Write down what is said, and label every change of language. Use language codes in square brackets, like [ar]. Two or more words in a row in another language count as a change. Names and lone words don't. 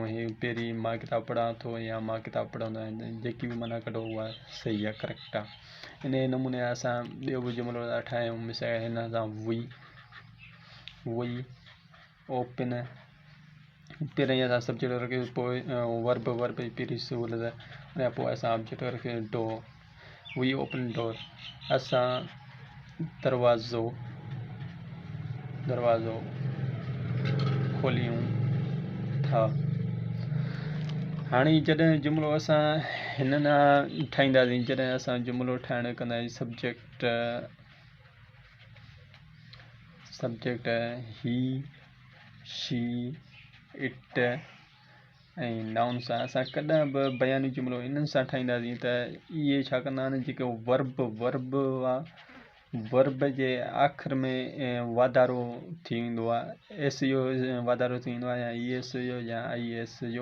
[sd] ही पहिरीं मां किताब पढ़ां थो या मां किताब पढ़ंदो आहियां, जेकी बि माना कढो उहा सही आहे, करेक्ट आहे। इन नमूने असां ॿियो बि जुमिलो था ठाहियूं। मिसाल हिन सां [en] we open, [sd] पहिरीं असां सब्जेक्ट रखी पोइ वर्ब जी पहिरीं सहूलियत, उन पोइ असां ऑब्जेक्ट रखी डोर। [en] we open door, [sd] असां दरवाज़ो खोलियूं था। हाणे जॾहिं जुमिलो असां हिन सां ठाहींदासीं, जॾहिं असां जुमिलो ठाहिणु कंदासीं, सब्जेक्ट [en] he she it [sd] ऐं नाउन सां असां कॾहिं बि बयानी जुमिलो इन्हनि सां ठाहींदासीं त इहे छा कंदा आहिनि, जेको वर्ब जे आख़िर में वाधारो थी वेंदो आहे, एस जो वाधारो थी वेंदो आहे, या ई एस जो या आई एस जो।